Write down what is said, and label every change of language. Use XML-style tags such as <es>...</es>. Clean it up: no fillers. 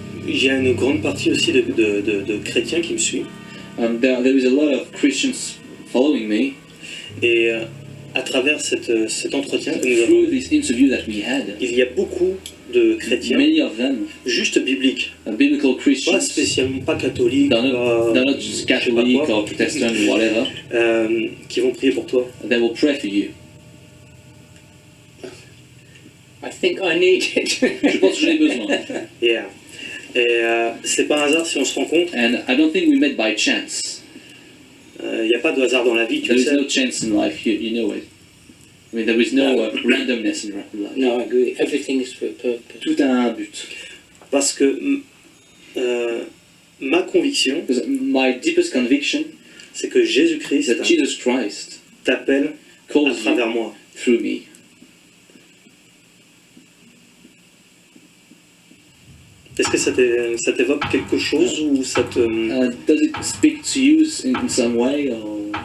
<fr>Il y a une grande partie aussi de chrétiens qui me suivent.</fr> <en>There is a lot of Christians following me.</en> <fr>Et à travers cet entretien que nous avons, il y a beaucoup de chrétiens, juste bibliques,</fr> <en>biblical Christians,</en> <fr>pas spécialement pas catholiques,</fr> <en>catholic or Protestant or whatever,</en> <fr>qui vont prier pour toi.</fr> <en>They will pray for you. I think I need it.</en> <fr>Je pense que j'en ai besoin.</fr> <en>Yeah.</en> <fr>Et c'est pas un hasard si on se rencontre.</fr> <en>And I don't think we met by chance.</en> <fr>Il n'y a pas de hasard dans la vie, tu</fr> <en>there</en> <fr>sais.</fr> <en>There is no chance in life, you know it. I mean, there is no randomness in life. No, I agree. Everything is for a purpose. Tout a un but.</en> <fr>Parce que ma conviction,</fr> <en>my deepest conviction,</en> <fr>c'est que Jésus-Christ t'appelle à travers moi.</fr> <en>Through me.</en> <fr>Est-ce que ça t'évoque quelque chose ou ça te...</fr> <en>does it speak to you in some way or...</en>